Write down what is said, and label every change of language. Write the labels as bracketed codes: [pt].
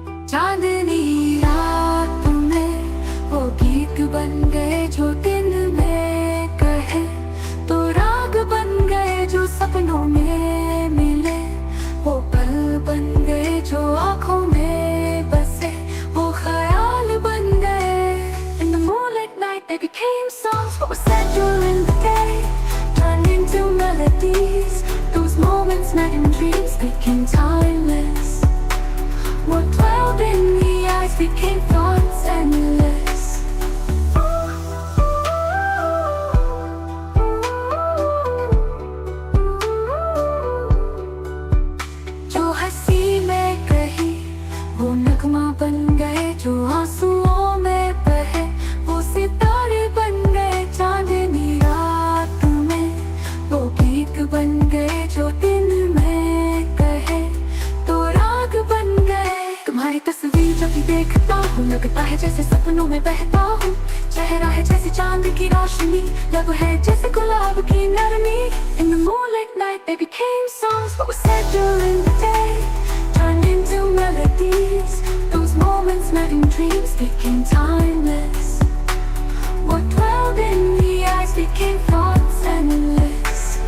[hi] चांदनी रात में वो गीत बन गए जो दिन में कहे। तो राग बन गए जो सपनों में मिले। वो पल बन गए जो आँखों में बसे। वो ख्याल बन गए। [en] In the moonlit night they became songs what was said during the day turned into melodies. Those moments met in dreams became timeless. What dwelled in the eyes became thoughts endless. [hi] जो हंसी में कही वो नगमा बन गए। जो आंसुओं में बहे वो सितारे बन गए। चांदनी रात में वो गीत बन गए जो दिन में कहे। तो राग बन गए। तुम्हारी तस्वीर जब भी देखता हूँ लगता है जैसे सपनों में बहता हूँ। चेहरा है जैसे चांद की रोशनी। लब है जैसे गुलाब की नरमी। [en] In the moonlit night they became songs what was said during the day turned into melodies. Those moments met in dreams became timeless. What dwelled in the eyes became thoughts endless.